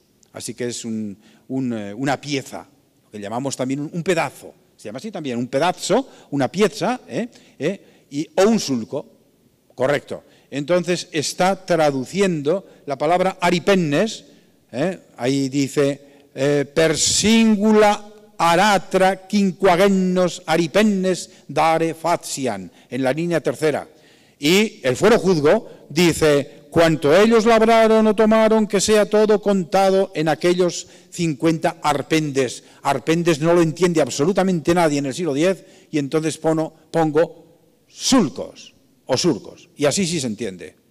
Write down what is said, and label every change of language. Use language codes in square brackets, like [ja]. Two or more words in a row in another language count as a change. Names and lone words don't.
[es] Así que es una pieza, lo que llamamos también un pedazo, se llama así también, un pedazo, una pieza, o un sulco, correcto. Entonces está traduciendo la palabra aripennes, ahí dice, [la] per singula aratra quinquagennos aripennes dare facian, [es] en la línea tercera. Y el fuero juzgo dice, cuanto ellos labraron o tomaron, que sea todo contado en aquellos 50 arpendes. Arpendes no lo entiende absolutamente nadie en el siglo X, y entonces pongo sulcos o surcos, y así sí se entiende.